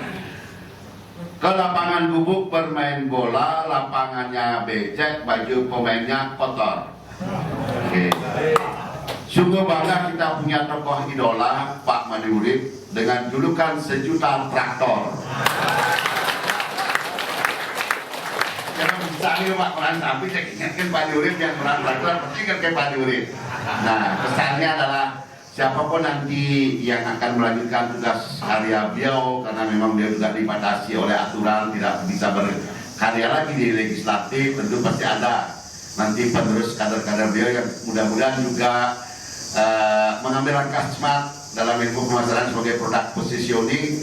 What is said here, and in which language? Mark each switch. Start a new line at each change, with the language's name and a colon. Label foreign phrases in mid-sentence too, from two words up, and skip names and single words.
Indonesian: Ke lapangan gubuk bermain bola, lapangannya becek, baju pemainnya kotor. Oke. Sungguh bangga kita punya tokoh idola Pak Madi Urip dengan julukan sejuta traktor. Jangan bisa nih Pak peran sapi, saya ingatkan Pak Madi Urip yang peran traktor, pasti ingatkan Pak Madi Urip. Nah, pesannya adalah siapapun nanti yang akan melanjutkan tugas karya beliau, karena memang beliau juga dibatasi oleh aturan tidak bisa berkarya lagi di legislatif, tentu pasti ada nanti penerus kader-kader beliau yang mudah-mudahan juga mengambil langkah smart dalam ilmu pemasaran sebagai
English: produk positioning.